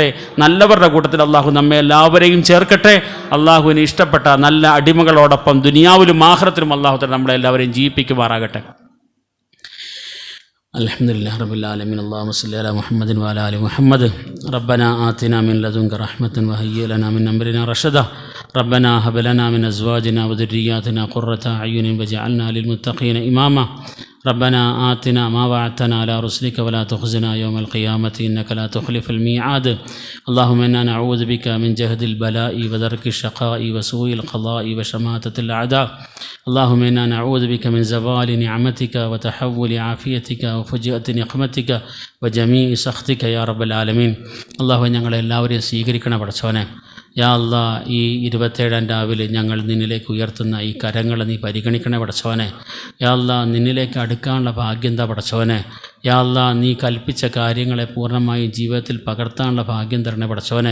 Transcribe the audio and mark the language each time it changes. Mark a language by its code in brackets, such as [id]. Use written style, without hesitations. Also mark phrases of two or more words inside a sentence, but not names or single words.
[ml] നല്ലവരുടെ കൂട്ടത്തിൽ അള്ളാഹു നമ്മെ എല്ലാവരെയും ചേർക്കട്ടെ. അള്ളാഹുവിന് ഇഷ്ടപ്പെട്ട നല്ല അടിമകളോടൊപ്പം ദുനിയാവിലും ആഖിറത്തിലും [ar] الله تعالى [ml] നമ്മളെല്ലാവരെയും ജീവിപ്പിക്കുമാറാകട്ടെ. [ar] الحمد لله رب العالمين. اللهم صل على محمد وعلى آل محمد. ربنا آتنا من لدنك رحمة وهيئ لنا من أمرنا رشدا. ربنا هب لنا من أزواجنا وذرياتنا قرة أعين واجعلنا للمتقين إماما. ربنا آتنا ما وعدتنا على رسلك ولا تخزنا يوم القيامة إنك لا تخلف الميعاد. اللهم إنا نعوذ بك من جهد البلاء ودرك الشقاء وسوء القضاء وشماتة الأعداء. اللهم إنا نعوذ بك من زوال نعمتك وتحول عافيتك وفجأة نقمتك وجميع سخطك يا رب العالمين. [ml] الله ഞങ്ങളെ എല്ലാവരെയും സ്വീകരിക്കണ പടച്ചോനെ. [ar] يا الله, [ml] ഈ 27-ാം രാവിലെ ഞങ്ങൾ നിന്നിലേക്ക് ഉയർത്തുന്ന ഈ കരങ്ങളെ നീ പരിഗണിക്കണേ പടച്ചോനെ. [ar] يا الله, [ml] നിന്നിലേക്ക് അടുക്കാനുള്ള ഭാഗ്യം എന്താ പടച്ചോനെ. [ar] يا الله, [ml] നീ കൽപ്പിച്ച കാര്യങ്ങളെ പൂർണ്ണമായി ജീവിതത്തിൽ പകർത്താനുള്ള ഭാഗ്യം തരണേ പടച്ചോനെ.